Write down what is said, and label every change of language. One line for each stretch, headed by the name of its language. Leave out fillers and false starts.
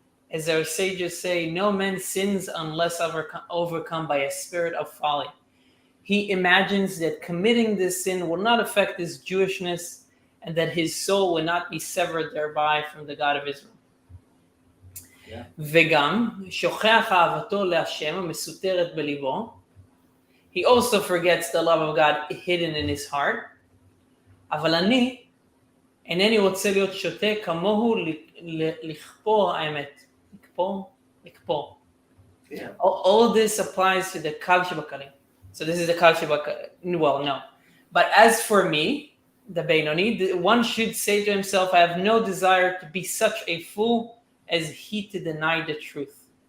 English: As our sages say, no man sins unless overcome by a spirit of folly. He imagines that committing this sin will not affect his Jewishness and that his soul will not be severed thereby from the God of Israel.
Hebrew: וגם, שוכח אהבתו להשם המסותרת בליבו.
English: He also forgets the love of God hidden in his heart.
Hebrew: אבל אני אינני רוצה להיות שוטה כמוהו לכפור האמת. לכפור.
English: All this applies to the Kal Shabakalim. So this is the Kal Shabakalim. Well, no. But as for me, the Beinoni, one should say to himself, I have no desire to be such a fool as he to deny the truth.